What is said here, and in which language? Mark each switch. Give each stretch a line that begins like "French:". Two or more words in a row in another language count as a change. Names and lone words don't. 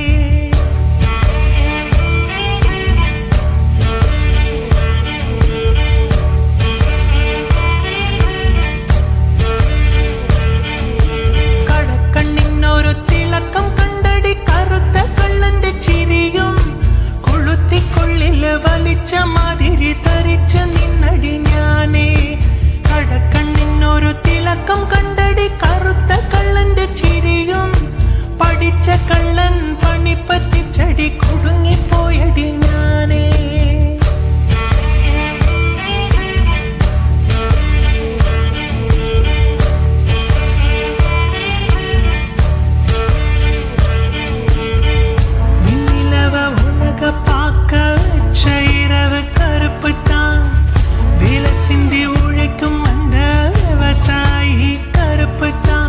Malayalam: തിളക്കം കണ്ടടി കറുത്ത കള്ളന്റെ ചിരിയും കൊളുത്തിക്കൊള്ളില് വലിച്ച മാതിരി തരിച്ച നിന്നടി ഞാനേ. കടക്കണ്ണിനൊരു തിളക്കം കണ്ടടി കറുത്ത കള്ളന്റെ ചിരിയും പഠിച്ച കള്ളൻ പണിപ്പത്തിച്ചടി കുടുങ്ങിപ്പോയടി ഞാനേ.
Tamil: பார்க்க வச்ச இரவு கருப்பு தான், வேலை சிந்தி உழைக்கும் அந்த விவசாயி கருப்பு தான்.